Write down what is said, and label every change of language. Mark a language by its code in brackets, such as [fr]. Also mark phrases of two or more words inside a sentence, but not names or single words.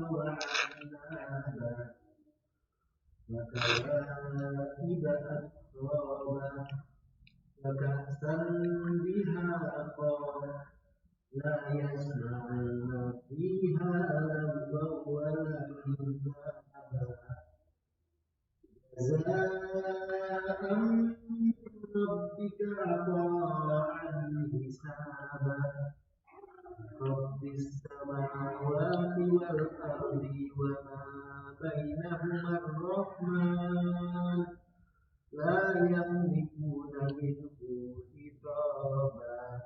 [ar] وأعنابا وكواعب أترابا وكأسا دهاقا لا يسمعون فيها لغوا ولا كذابا jazaan ربك عطاء حسابا رب السماوات والأرض وما بينهما الرحمن لا يملكون منه خطابا